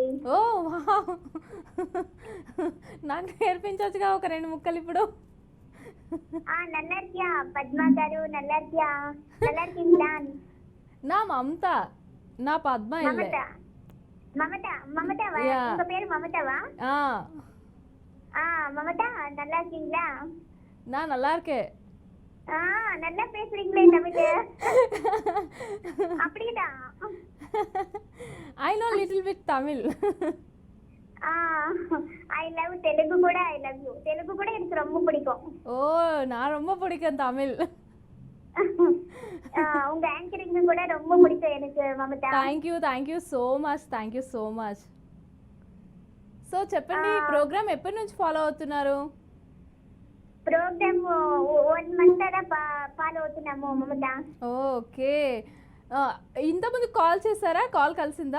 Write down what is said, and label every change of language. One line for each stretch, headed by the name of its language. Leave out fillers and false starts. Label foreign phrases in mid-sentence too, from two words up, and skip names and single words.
Telugu: ఓ వావ్, నాకు నేర్పించవచ్చుగా ఒక 2 ముక్కలు ఇప్పుడు.
Tamil: நல்லர்கியா பத்மா காரு, நல்லர்கியா நல்லர்கிங்லா.
Telugu: నా మమత, నా పద్మ ఇల్లే. మమతవా?
English: Yeah.
Tamil: உங்க பேரு மமதாவா? மமதா, நல்லா இருக்கீங்களா? நான் நல்லா இருக்கேன். நல்லா பேசுறீங்களே தமிழ். அப்படிதான்.
English: I know little bit Tamil. I love Telugu கூட. I love you.
Tamil: தெலுங்கு கூட எனக்கு ரொம்ப பிடிக்கும். ஓ, நான் ரொம்ப பிடிக்கும் தமிழ். உங்க ஆங்கரிங் கூட ரொம்ப பிடிக்கும் எனக்கு మమతా.
English: Thank you so much.
Telugu: సో చెప్పండి, ప్రోగ్రామ్ ఎప్పటి నుంచి ఫాలో అవుతున్నారు? ప్రోగ్రామ్ 1 మంత్ అలా ఫాలో అవుతున్నాము మమతా. ఓకే, ఇంతకుముందు కాల్ చేశారా? కాల్ కలిసిందా?